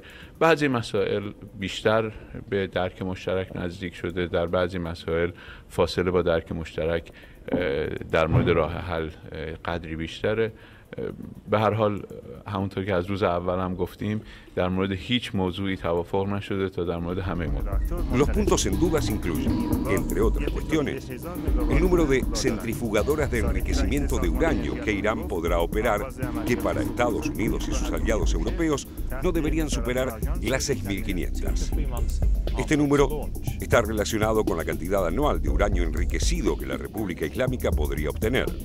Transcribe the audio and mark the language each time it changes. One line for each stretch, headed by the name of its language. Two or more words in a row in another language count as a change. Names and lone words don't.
Persian: بعضی مسائل بیشتر به درک مشترک نزدیک شده، در بعضی مسائل فاصله با درک مشترک در مورد راه حل قدری بیشتره. به هر حال همونطور که از روز اول هم گفتیم در مورد هیچ موضوعی توافق نشده تا در مورد همه موضوع.
Spanish: Los puntos en dudas incluyen, entre otras cuestiones, el número de centrifugadoras de enriquecimiento de uranio que Irán podrá operar, que para Estados Unidos y sus aliados europeos no deberían superar las 6.500. Este número está relacionado con la cantidad anual de uranio enriquecido que la República Islámica podría obtener.